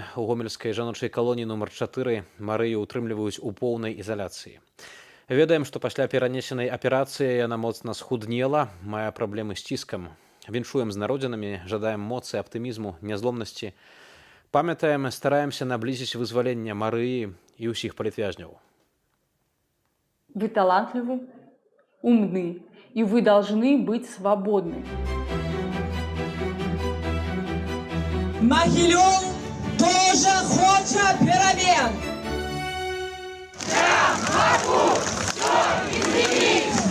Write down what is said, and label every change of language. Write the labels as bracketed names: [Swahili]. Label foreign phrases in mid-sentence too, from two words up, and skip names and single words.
[Belarusian] У гомельскай жаночай калоніі нумар 4 Марыю ўтрымліваюць у поўнай ізаляцыі. Ведаем, што пасля перанесенай аперацыі яна моцна схуднела, мае праблемы з ціскам. Віншуем з народзінамі, жадаем моцы, аптымізму, нязломнасці. Памятаем, стараемся наблізіць вызвалення Марыі і ўсіх палітвязняў. [Russian] Вы талантливы, умны, и вы должны быть свободны. Могилев тоже хочет перемен. Я могу все изменить.